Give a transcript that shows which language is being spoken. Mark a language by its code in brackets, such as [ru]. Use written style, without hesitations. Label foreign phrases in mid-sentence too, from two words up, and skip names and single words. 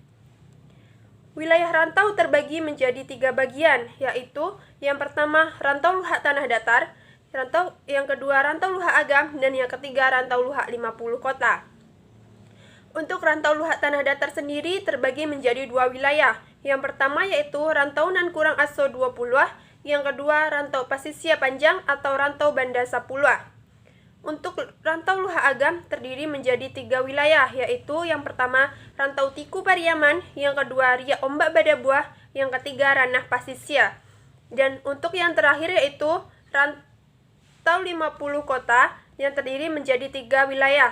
[id] Wilayah rantau terbagi menjadi 3 bagian, yaitu yang pertama Rantau Luhak Tanah Datar, yang kedua rantau luhak agam, dan yang ketiga rantau luhak 50 kota. Untuk rantau luhak tanah datar sendiri terbagi menjadi dua wilayah. Yang pertama yaitu rantau nan kurang aso 20, yang kedua rantau pasisia panjang atau rantau banda 10. Untuk rantau luhak agam terdiri menjadi 3 wilayah, yaitu yang pertama rantau Tiku Pariaman, yang kedua Riak Ombak Badabuah, yang ketiga ranah pasisia. Dan untuk yang terakhir yaitu rantau 50 kota yang terdiri menjadi 3 wilayah.